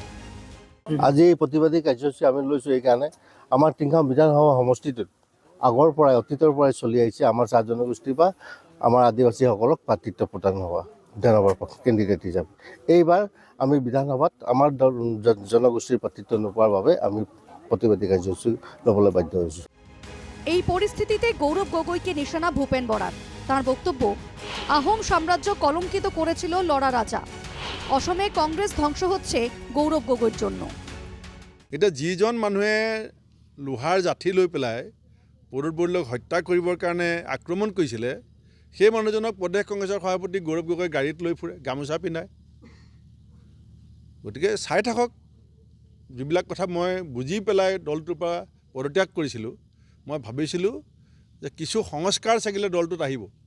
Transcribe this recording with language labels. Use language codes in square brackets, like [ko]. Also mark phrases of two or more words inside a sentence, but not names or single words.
[as] আজি এই প্ৰতিবাদী কাৰ্যসূচী আমি লৈছোঁ এইকাৰণে, আমাৰ টিংখাং বিধানসভা সমষ্টিটোত আগৰ পৰাই অতীতৰ পৰাই চলি আহিছে আমাৰ চাহ জনগোষ্ঠীৰ পৰা আমাৰ আদিবাসীসকলক প্ৰাৰ্থিত্ব প্ৰদান হোৱা বিধানসভাৰ কেণ্ডিডেট হিচাপে। এইবাৰ আমি বিধানসভাত আমাৰ জনগোষ্ঠীৰ প্ৰাৰ্থিত্ব নোপোৱাৰ বাবে আমি প্ৰতিবাদী কাৰ্যসূচী ল'বলৈ বাধ্য হৈছোঁ। [bn] এই পরিস্থিতিতে গৌরব গগৈকে নিশানা ভূপেন বরার। তার বক্তব্য, আহোম সাম্রাজ্য কলঙ্কিত করেছিল লড়া রাজা। অসমে কংগ্রেস ধ্বংস হচ্ছে গৌরব গগৈর জন্য। [as] এটা যিজন মানুহে লোহাৰ জাঠি লৈ পেলাই প্ৰদ্যুৎ বৰদলৈক হত্যা কৰিবৰ কাৰণে আক্ৰমণ কৰিছিলে, সেই মানুহজনক প্ৰদেশ কংগ্ৰেছৰ সভাপতি গৌৰৱ গগৈ গাড়ীত লৈ ফুৰে, গামোচা পিন্ধায়। গতিকে চাই থাকক, যিবিলাক কথা মই বুজি পেলাই দলটোৰ পৰা পদত্যাগ কৰিছিলোঁ, মই ভাবিছিলোঁ যে কিছু সংস্কাৰ চাগিলে দলটোত আহিব।